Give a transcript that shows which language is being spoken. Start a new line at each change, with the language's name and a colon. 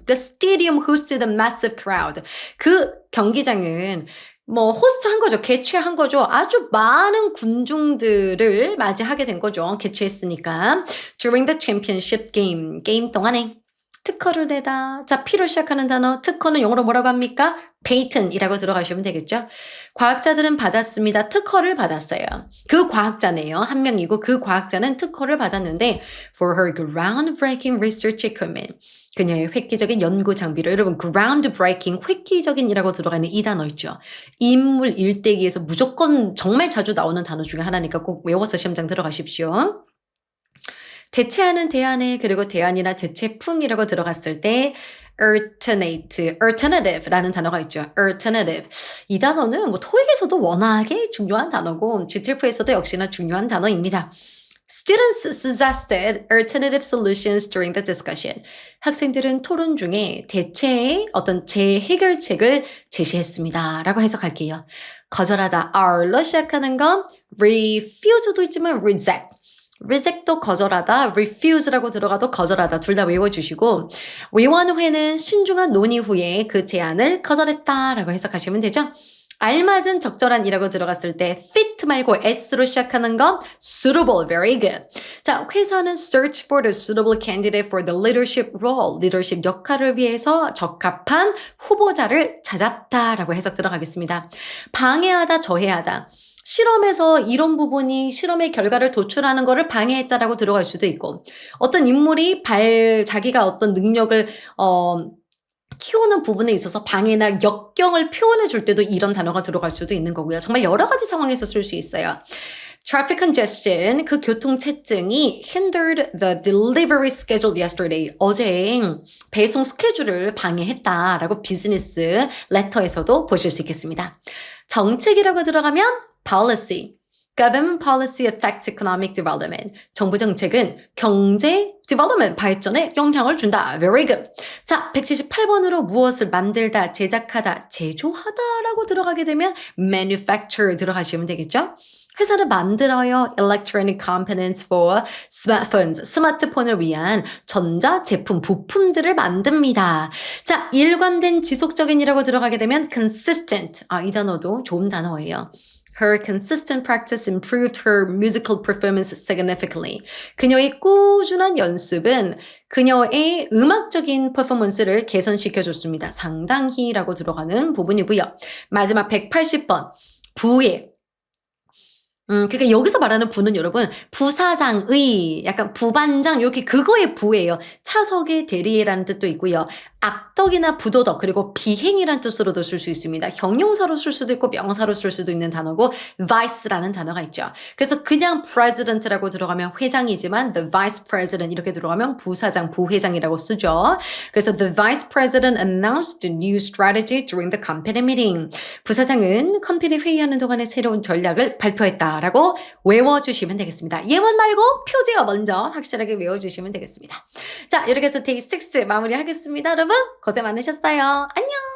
English: The stadium hosted a massive crowd.
Korean: 그 경기장은 호스트한 거죠. 개최한 거죠. 아주 많은 군중들을 맞이하게 된 거죠. 개최했으니까.
English: During the championship game.
Korean: 게임 동안에 특허를 내다. 자, P로 시작하는 단어. 특허는 영어로 뭐라고 합니까? patent이라고 들어가시면 되겠죠. 과학자들은 받았습니다. 특허를 받았어요. 그 과학자네요. 한 명이고 그 과학자는 특허를 받았는데
English: for her groundbreaking research equipment.
Korean: 그녀의 획기적인 연구 장비로 여러분 groundbreaking 획기적인이라고 들어가는 이 단어 있죠. 인물 일대기에서 무조건 정말 자주 나오는 단어 중에 하나니까 꼭 외워서 시험장 들어가십시오. 대체하는 대안에 그리고 대안이나 대체품이라고 들어갔을 때 alternative라는 단어가 있죠. alternative. 이 단어는 토익에서도 워낙에 중요한 단어고 GTF에서도 역시나 중요한 단어입니다.
English: Students suggested alternative solutions during the discussion.
Korean: 학생들은 토론 중에 대체의 어떤 재해결책을 제시했습니다. 라고 해석할게요. 거절하다, R로 시작하는 건 refuse도 있지만 reject. reject도 거절하다, refuse라고 들어가도 거절하다 둘 다 외워주시고 위원회는 신중한 논의 후에 그 제안을 거절했다라고 해석하시면 되죠. 알맞은 적절한이라고 들어갔을 때 fit 말고 s로 시작하는 건 suitable,
English: very good.
Korean: 자, 회사는
English: search for the suitable candidate for the leadership role,
Korean: 리더십 역할을 위해서 적합한 후보자를 찾았다라고 해석 들어가겠습니다. 방해하다, 저해하다. 실험에서 이런 부분이 실험의 결과를 도출하는 것을 방해했다라고 들어갈 수도 있고 어떤 인물이 자기가 어떤 능력을 키우는 부분에 있어서 방해나 역경을 표현해 줄 때도 이런 단어가 들어갈 수도 있는 거고요. 정말 여러 가지 상황에서 쓸 수 있어요.
English: Traffic congestion,
Korean: 그 교통체증이
English: hindered the delivery schedule yesterday.
Korean: 어제 배송 스케줄을 방해했다라고 비즈니스 레터에서도 보실 수 있겠습니다. 정책이라고 들어가면 policy.
English: Government policy affects economic development.
Korean: 정부 정책은 경제 development, 발전에 영향을 준다.
English: Very good.
Korean: 자, 178번으로 무엇을 만들다, 제작하다, 제조하다라고 들어가게 되면 manufacture 들어가시면 되겠죠? 회사를 만들어요.
English: Electronic components for smartphones.
Korean: 스마트폰을 위한 전자 제품, 부품들을 만듭니다. 자, 일관된 지속적인이라고 들어가게 되면 consistent. 이 단어도 좋은 단어예요.
English: Her consistent practice improved her musical performance significantly.
Korean: 그녀의 꾸준한 연습은 그녀의 음악적인 퍼포먼스를 개선시켜줬습니다. 상당히라고 들어가는 부분이고요. 마지막 180번. 부의. 그러니까 여기서 말하는 부는 여러분 부사장의 약간 부반장 이렇게 그거의 부예요. 차석의 대리라는 뜻도 있고요. 악덕이나 부도덕 그리고 비행이라는 뜻으로도 쓸 수 있습니다. 형용사로 쓸 수도 있고 명사로 쓸 수도 있는 단어고 vice라는 단어가 있죠. 그래서 그냥 president라고 들어가면 회장이지만 the vice president 이렇게 들어가면 부사장, 부회장이라고 쓰죠. 그래서
English: the vice president announced the new strategy during the company meeting.
Korean: 부사장은 컴퍼니 회의하는 동안에 새로운 전략을 발표했다라고 외워주시면 되겠습니다. 예문 말고 표제어 먼저 확실하게 외워주시면 되겠습니다. 자, 이렇게 해서 데이 6 마무리하겠습니다. 여러분 고생 많으셨어요. 안녕.